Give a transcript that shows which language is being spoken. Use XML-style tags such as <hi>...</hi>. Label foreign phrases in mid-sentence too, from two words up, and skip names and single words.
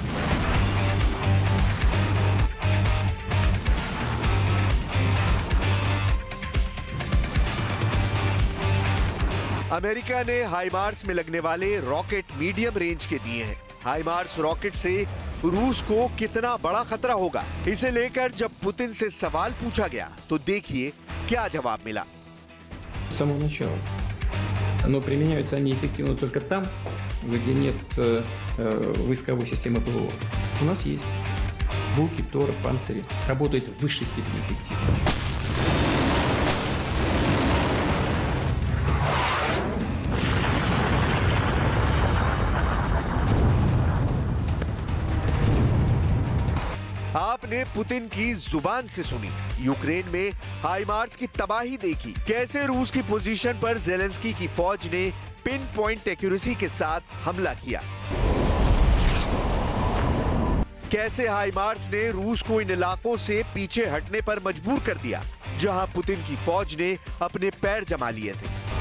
<hi>अमेरिका ने हाइमार्स में लगने वाले रॉकेट</hi> <en>medium range</en> <hi>के दिए हैं। हाइमार्स रॉकेट से रूस को कितना बड़ा खतरा होगा, इसे लेकर जब पुतिन से सवाल पूछा गया तो देखिए क्या जवाब मिला।</hi> <ru>С самого начала. Но применяются они эффективно только там, где нет войсковой системы ПВО. У нас есть Буки, Торы, Панцири. Работает в высшей степени эффективно.</ru> <hi>आपने पुतिन की जुबान से सुनी। यूक्रेन में हाइमार्स की तबाही देखी, कैसे रूस की पोजीशन पर ज़ेलेंस्की की फौज ने</hi> <en>pin point accuracy</en> <hi>के साथ हमला किया, कैसे हाइमार्स ने रूस को इन इलाकों से पीछे हटने पर मजबूर कर दिया जहां पुतिन की फौज ने अपने पैर जमा लिए थे।</hi>